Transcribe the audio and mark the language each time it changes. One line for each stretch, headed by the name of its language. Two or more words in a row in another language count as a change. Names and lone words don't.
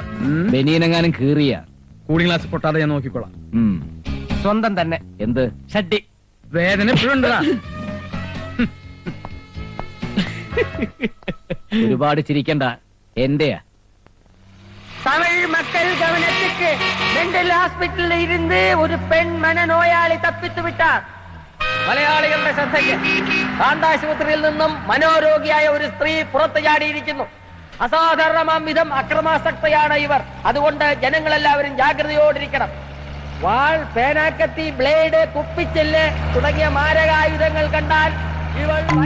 Malayalam: ബനിയനെങ്ങാനും കീറിയ
English: cooling glass
Malayalam: പൊട്ടാതെ ഞാൻ നോക്കിക്കോളാം. സ്വന്തം തന്നെ. എന്ത് ഷഡ്ഡി. വേദന എപ്പോഴുണ്ടതാ. ഒരുപാട് ചിരിക്കണ്ട, എന്റെയാ.
Tamil: தமிழ் மக்கள் கவனத்துக்கு, மெண்டல் ஹாஸ்பிட்டலில் இருந்து ஒரு பெண் மனநோயாளி தப்பித்து விட்டார்.
Malayalam: മലയാളികളുടെ ശ്രദ്ധയ്ക്ക്, കാണ്ടാശുപത്രിയിൽ നിന്നും മനോരോഗിയായ ഒരു സ്ത്രീ പുറത്തു ചാടിയിരിക്കുന്നു. അസാധാരണമാം വിധം അക്രമാസക്തയാണ് ഇവർ. അതുകൊണ്ട് ജനങ്ങളെല്ലാവരും ജാഗ്രതയോടിരിക്കണം. വാൾ, പേനാക്കത്തി, ബ്ലേഡ്, കുപ്പിച്ചെല്ല് തുടങ്ങിയ മാരകായുധങ്ങൾ കണ്ടാൽ ഇവൾ